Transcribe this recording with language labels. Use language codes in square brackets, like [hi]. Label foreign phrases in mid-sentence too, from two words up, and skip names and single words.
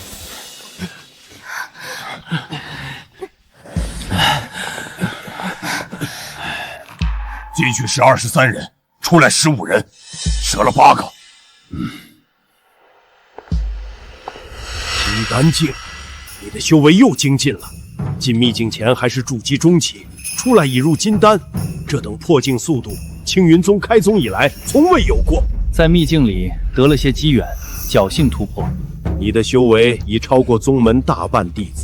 [zh] 進去是23人，出來15人，折了8個。金丹境，你的修為又精進了。進秘境前還是築基中期，出來已入金丹，這等破境速度，青雲宗開宗以來從未有過。在秘境裡得了些機緣，僥倖突破。你的修為已超過宗門大半弟子。